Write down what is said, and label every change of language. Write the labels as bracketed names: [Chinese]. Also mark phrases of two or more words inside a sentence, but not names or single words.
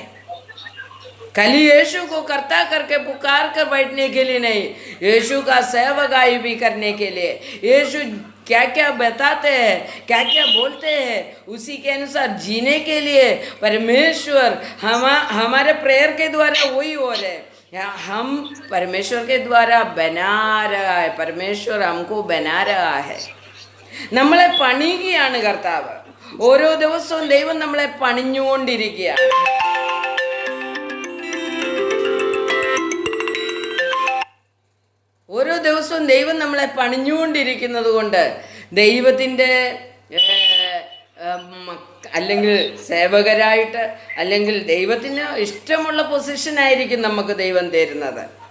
[Hindi] खाली यीशु को करता करके पुकार कर बैठने के लिए नहीं, यीशु का सेवकाई भी करने के लिए, यीशु क्या क्या बताते हैं, क्या क्या बोलते हैं, उसी के अनुसार जीने के लिए परमेश्वर हमारे प्रेयर के द्वारा वही हो रहे हैं। हम परमेश्वर के द्वारा बना रहा है, परमेश्वर हमको बना रहा है। [Malayalam] നമ്മളെ പണിയുകയാണ് കർത്താവ്। ഓരോ ദിവസവും ദൈവം നമ്മളെ പണിഞ്ഞുകൊണ്ടിരിക്കുകയാണ്. ഓരോ ദിവസവും ദൈവം നമ്മളെ പണിഞ്ഞുകൊണ്ടിരിക്കുന്നത് കൊണ്ട് ദൈവത്തിൻ്റെ അല്ലെങ്കിൽ സേവകരായിട്ട് അല്ലെങ്കിൽ ദൈവത്തിന് ഇഷ്ടമുള്ള പൊസിഷനായിരിക്കും നമുക്ക് ദൈവം തരുന്നത്.